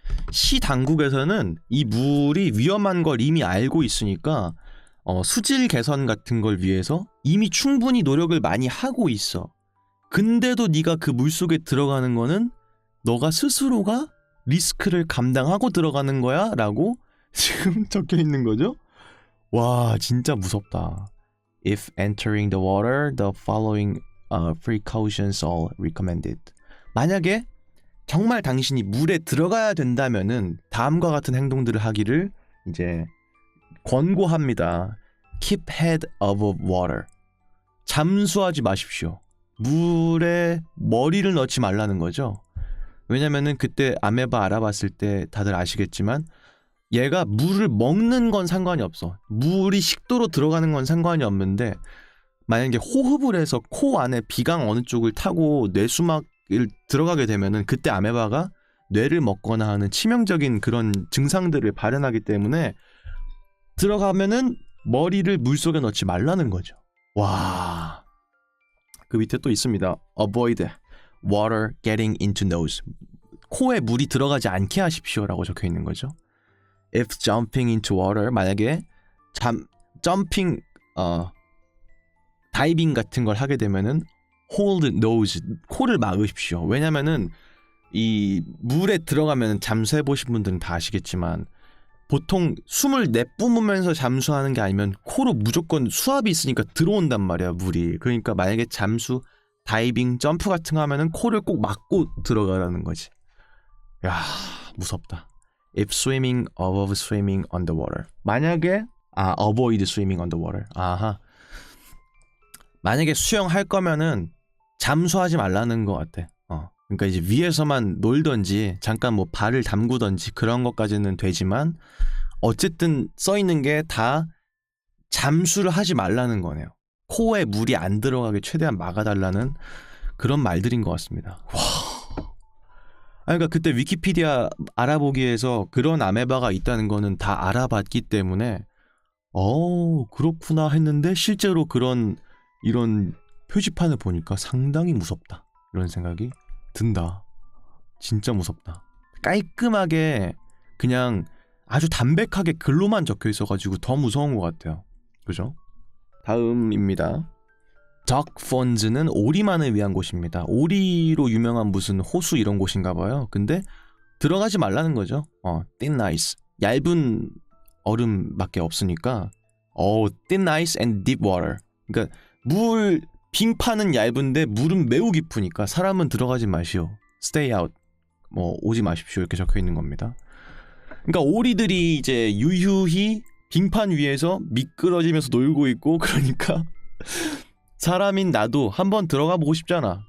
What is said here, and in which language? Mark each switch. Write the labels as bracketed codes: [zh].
[ko] 시 당국에서는 이 물이 위험한 걸 이미 알고 있으니까 수질 개선 같은 걸 위해서 이미 충분히 노력을 많이 하고 있어. 근데도 네가 그 물속에 들어가는 거는 너가 스스로가 리스크를 감당하고 들어가는 거야 라고 지금 적혀 있는 거죠. 와 진짜 무섭다. [en] If entering the water, the following precautions are recommended. [ko] 만약에 정말 당신이 물에 들어가야 된다면은 다음과 같은 행동들을 하기를 이제 권고합니다. [en] Keep head above water. [ko] 잠수하지 마십시오. 물에 머리를 넣지 말라는 거죠. 왜냐면은 그때 아메바 알아봤을 때 다들 아시겠지만 얘가 물을 먹는 건 상관이 없어. 물이 식도로 들어가는 건 상관이 없는데 만약에 호흡을 해서 코 안에 비강 어느 쪽을 타고 뇌수막을 들어가게 되면은 그때 아메바가 뇌를 먹거나 하는 치명적인 그런 증상들을 발현하기 때문에 들어가면은 머리를 물속에 넣지 말라는 거죠. 와. 그 밑에 또 있습니다. [en] Avoid water getting into nose. [ko] 코에 물이 들어가지 않게 하십시오라고 적혀 있는 거죠. [en] If jumping into water, [ko] 만약에 점핑 다이빙 같은 걸 하게 되면은 [en] hold nose, [ko] 코를 막으십시오. 왜냐면은 이 물에 들어가면 잠수해 보신 분들은 다 아시겠지만 보통 숨을 내뿜으면서 잠수하는 게 아니면 코로 무조건 수압이 있으니까 들어온단 말이야 물이. 그러니까 만약에 잠수, 다이빙, 점프 같은 거 하면은 코를 꼭 막고 들어가라는 거지. 야 무섭다. [en] If swimming, avoid swimming underwater. [ko] 만약에 [en] avoid swimming underwater. [ko] 아하. 만약에 수영할 거면은 잠수하지 말라는 것 같아. 그러니까 이제 위에서만 놀던지 잠깐 뭐 발을 담그던지 그런 것까지는 되지만 어쨌든 써 있는 게 다 잠수를 하지 말라는 거네요. 코에 물이 안 들어가게 최대한 막아달라는 그런 말들인 것 같습니다. 와. 그러니까 그때 위키피디아 알아보기에서 그런 아메바가 있다는 거는 다 알아봤기 때문에 그렇구나 했는데 실제로 이런 표지판을 보니까 상당히 무섭다. 이런 생각이 든다. 진짜 무섭다. 깔끔하게 그냥 아주 담백하게 글로만 적혀 있어가지고 더 무서운 것 같아요. 그죠? 다음입니다. 덕 펀즈는 오리만을 위한 곳입니다. 오리로 유명한 무슨 호수 이런 곳인가 봐요. 근데 들어가지 말라는 거죠. [en] thin ice. [ko] 얇은 얼음밖에 없으니까 [en] thin ice and deep water. [ko] 그러니까 빙판은 얇은데 물은 매우 깊으니까 사람은 들어가지 마시오. [en] stay out. [ko] 오지 마십시오. 이렇게 적혀 있는 겁니다. 그러니까 오리들이 이제 유유히 빙판 위에서 미끄러지면서 놀고 있고 그러니까 사람인 나도 한번 들어가 보고 싶잖아.